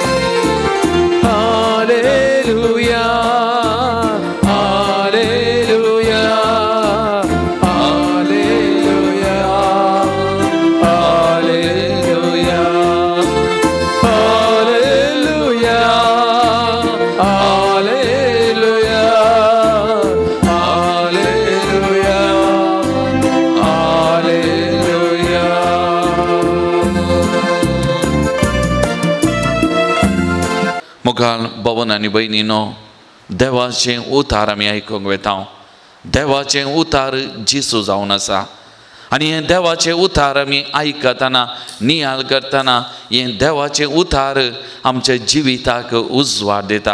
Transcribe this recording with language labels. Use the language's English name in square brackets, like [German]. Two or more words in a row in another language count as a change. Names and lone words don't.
[Kannada] ಹಾಲೆಲೂಯಾ ಹಾಲೆಲೂಯಾ ಹಾಲೆಲೂಯಾ ಹಾಲೆಲೂಯಾ ಹಾಲೆಲೂಯಾ ಹಾಲೆಲೂಯಾ ಹಾಲೆಲೂಯಾ ಹಾಲೆಲೂಯಾ. [Konkani] मुखार भवन आनी भयणीनो, देवाचें उतार आमी आयकूंक वेता. देवाचें उतार जिसू जावन आसा आनी हें देवाचें उतार आमी आयकतना नियाळ करतना हें देवाचें उतार आमच्या जिविताक उजवाड दिता.